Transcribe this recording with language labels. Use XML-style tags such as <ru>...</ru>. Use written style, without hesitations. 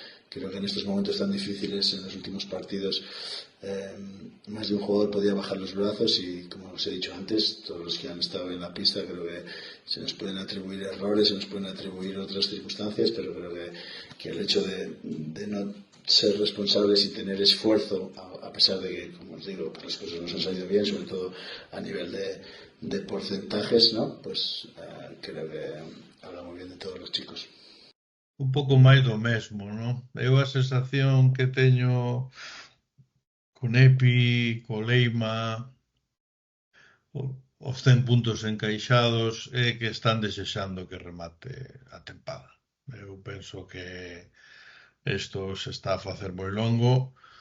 <es>Creo que en estos momentos tan difíciles, en los últimos partidos, más de un jugador podía bajar los brazos y, como os he dicho antes, todos los que han estado en la pista, creo que se nos pueden atribuir errores, se nos pueden atribuir otras circunstancias, pero creo que el hecho de no ser responsables y tener esfuerzo, a pesar de que, como os digo, pues las cosas nos han salido bien, sobre todo a nivel de porcentajes, ¿no? Pues creo que habla muy bien de todos los chicos.</es> <gl>Un pouco máis do mesmo, non? Eu a sensación que teño con Epi, co Leima, os 100 puntos encaixados é que están desexando que remate a tempada. Eu penso que isto se está a facer moi longo.</gl>